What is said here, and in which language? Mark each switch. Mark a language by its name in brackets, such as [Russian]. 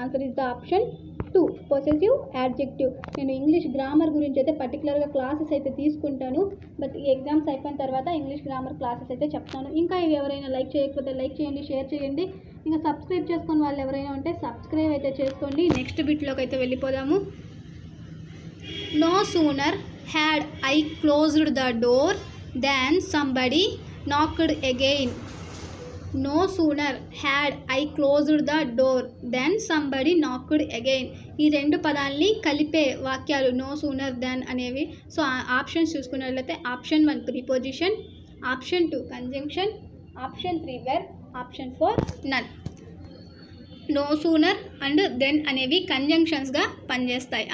[English] Answer is the option 2 possessive adjective. [Telugu] నేను English grammar గురించి అయితే పర్టికులర్గా క్లాసెస్ అయితే తీసుకుంటాను, బట్ ఈ ఎగ్జామ్స్ అయిపోయిన తర్వాత ఇంగ్లీష్ గ్రామర్ క్లాసెస్ అయితే చెప్తాను. ఇంకా ఇవి ఎవరైనా లైక్ చేయకపోతే లైక్ చేయండి, షేర్ చేయండి. ఇంకా సబ్స్క్రైబ్ చేసుకుని వాళ్ళు ఎవరైనా ఉంటే సబ్స్క్రైబ్ అయితే చేసుకోండి. నెక్స్ట్ బిట్లోకి అయితే వెళ్ళిపోదాము. [English] No sooner had I closed the door than somebody knocked again. No sooner had I closed the door than somebody knocked again. [Telugu] ఈ రెండు పదాలని కలిపే వాక్యాలు నో సూనర్ దాన్ అనేవి. సో ఆప్షన్స్ చూసుకున్నట్లయితే option 1 preposition, option 2 conjunction, option 3 verb, option 4 none. No sooner and then అనేవి కంజంక్షన్స్గా పనిచేస్తాయి.